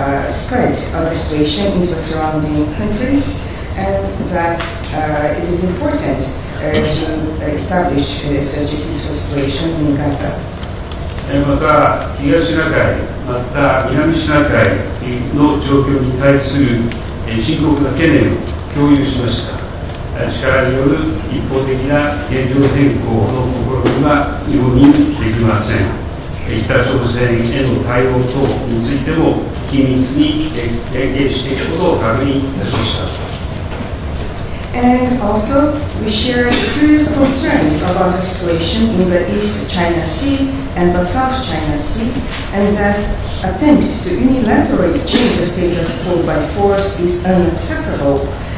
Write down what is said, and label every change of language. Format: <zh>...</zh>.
<en>spread of the situation into surrounding countries, and that it is important to establish such a peaceful situation in Gaza.</en> <ja>また、東シナ海、また南シナ海の状況に対する深刻な懸念を共有しました。力による一方的な現状変更の試みは容認できません。北朝鮮への対応等についても緊密に連携していくことを確認いたしました。</ja> <en>And also, we share serious concerns about the situation in the East China Sea and the South China Sea, and that attempt to unilaterally change the status quo by force is unacceptable.</en>